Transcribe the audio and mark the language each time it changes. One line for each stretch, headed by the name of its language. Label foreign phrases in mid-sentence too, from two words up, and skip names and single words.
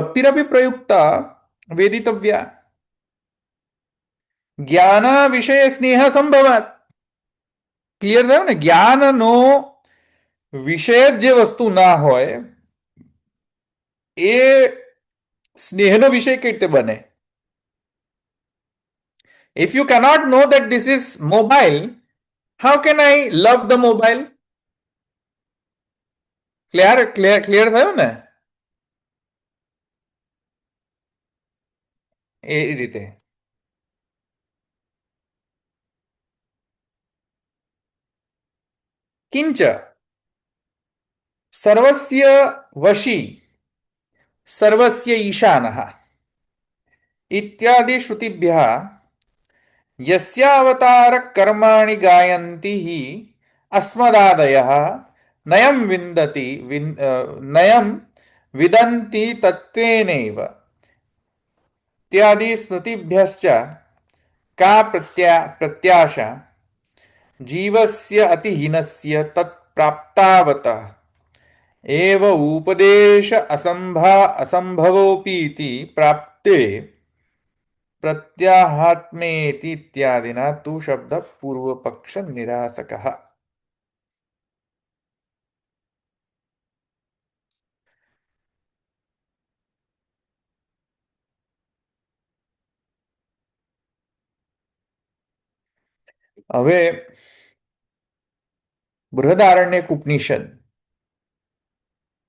Sanskrit: ભક્તિરપી પ્રયુક્તા વેદિતવ્યા જ્ઞાન વિષય સ્નેહ સંભવાત.
Gujarati: ક્લિયર થયું ને? જ્ઞાનનો વિષય જે વસ્તુ ના હોય એ સ્નેહનો વિષય કઈ રીતે બને?
English: If you cannot know that this is mobile, how can I love the mobile?
Gujarati: ક્લિયર થયું ને? એ રીતે.
Sanskrit: કિંચ સર્વસ્ય વશી સર્વસ્ય ઈશાનઃ ઇત્યાદિ શ્રુતિભ્યઃ યસ્યાવતાર કર્માણિ ગાયંતિ હિ અસ્મદાદયઃ નયમ વિંદતિ નયમ વિદંતિ તત્વેનૈવ इत्यादि स्मृतिभ्यश्च का प्रत्याशा जीवस्य अतिहीनस्य तत्प्राप्तावतः एव उपदेश असंभवोपीति प्राप्ते प्रत्याहात्मेति इत्यादिना तु शब्द पूर्वपक्ष निरासकः.
Gujarati: હવે બૃહદારણ્યક ઉપનિષદ માં ઉપરથી